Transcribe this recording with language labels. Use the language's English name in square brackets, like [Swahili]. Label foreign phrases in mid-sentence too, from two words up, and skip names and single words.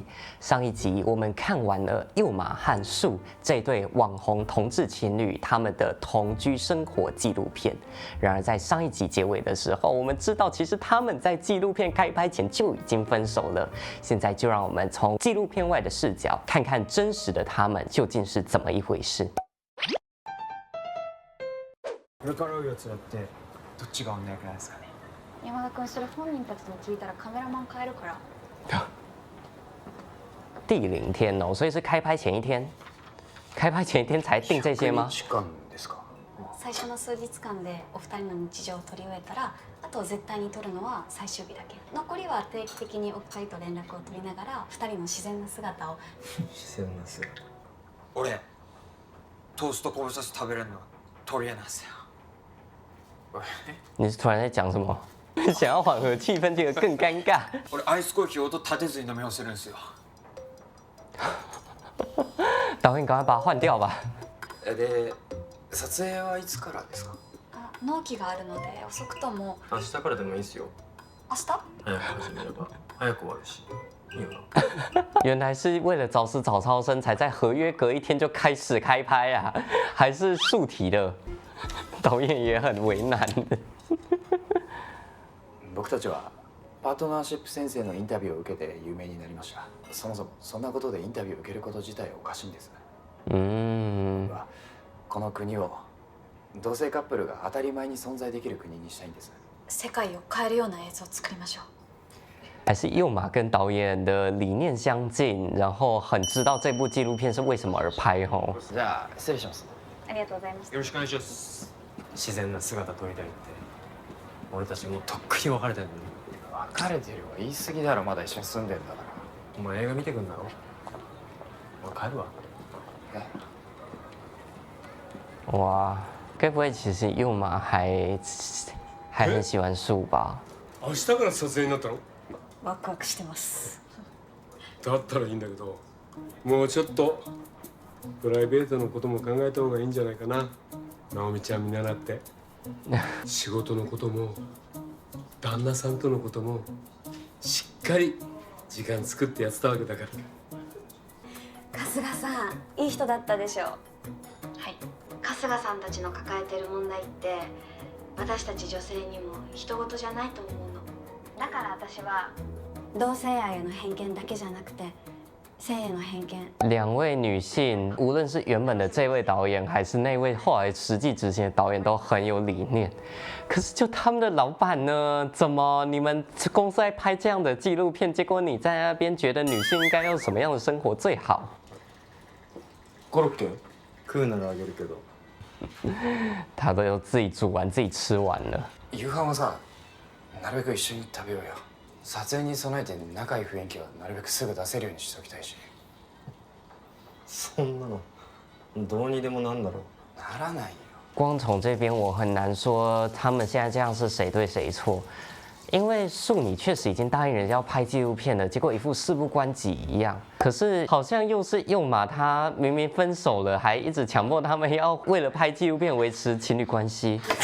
[Chinese] 上一集我们看完了佑马和树这对网红同志情侣他们的同居生活纪录片。然而在上一集结尾的时候，我们知道其实他们在纪录片开拍前就已经分手了。现在就让我们从纪录片外的视角看看真实的他们究竟是怎么一回事。 [Japanese] これから会うやつらってどっちがお願いくらいですかね。山田君それ本人たちに聞いたらカメラマン変えるから。 [Chinese] 第0天哦，所以是开拍前一天，开拍前一天才定这些吗？ [Japanese] 時間ですか。最初の数日間でお二人の日常を取り終えたら、あと絶対に撮るのは最終日だけ。残りは定期的にお二人と連絡を取りながら、二人の自然な姿を。自然な姿。俺トーストこぼさせて食べれるの取り柄なんですよ。 [Chinese] 你是突然在讲什么？想要缓和气氛，结果更尴尬。 [Japanese] 俺アイスコーヒー音立てずに飲み干せるんですよ。 [Chinese] 导演，赶快把它换掉吧。 [Japanese] で撮影はいつからですか。納期があるので遅くとも明日からでもいいですよ。明日？早く始めれば早く終わるし。いいよな。 [Chinese] 原来是为了早死早超生，才在合约隔1天就开始开拍啊，还是竖题的。导演也很为难。 [Japanese] 僕たちはパートナーシップ先生のインタビューを受けて有名になりました。そもそもそんなことでインタビューを受けること自体おかしいんです。この国を同性カップルが当たり前に存在できる国にしたいんです。世界を変えるような映像を作りましょう。 [Chinese] 还是佑马跟导演的理念相近，然后很知道这部纪录片是为什么而拍吼。 [Japanese] じゃあ失礼します。ありがとうございます。よろしくお願いします。自然な姿撮りたいって俺たちもうとっくに別れてるのに。別れてるは言い過ぎだろ。まだ一緒に住んでんだから。お前映画見てくんだろ。俺帰るわ。 [Chinese] 哇，该不会其实佑马还很喜欢树吧？ [Japanese] 明日から撮影になったの？ワクワクしてます。だったらいいんだけど、もうちょっとプライベートのことも考えた方がいいんじゃないかな。直美ちゃん見習って仕事のことも旦那さんとのこともしっかり時間作ってやってたわけだから。春日さん、いい人だったでしょう。はい。春日さんたちの抱えてる問題って私たち女性にも人事じゃないと思うの。だから私は同性愛への偏見だけじゃなくて性への偏見。 [Chinese] 2 位女性，无论是原本的这位导演，还是那位后来实际执行的导演，都很有理念。可是就他们的老板呢？怎么你们公司在拍这样的纪录片，结果你在那边觉得女性应该要什么样的生活最好？ [Japanese] コロッケ食うならあげるけど。 [Chinese] 他都自己煮完自己吃完了。 [Japanese] 夕飯はさ、なるべく一緒に食べようよ。撮影に備えて仲いい雰囲気はなるべくすぐ出せるようにしておきたいし。そんなのどうにでもなんだろう。ならないよ。 [Chinese] 光从这边我很难说他们现在这样是谁对谁错，因为树你确实已经答应人家要拍纪录片了，结果一副事不关己一样。可是好像又是佑马，他明明分手了，还一直强迫他们要为了拍纪录片维持情侣关系。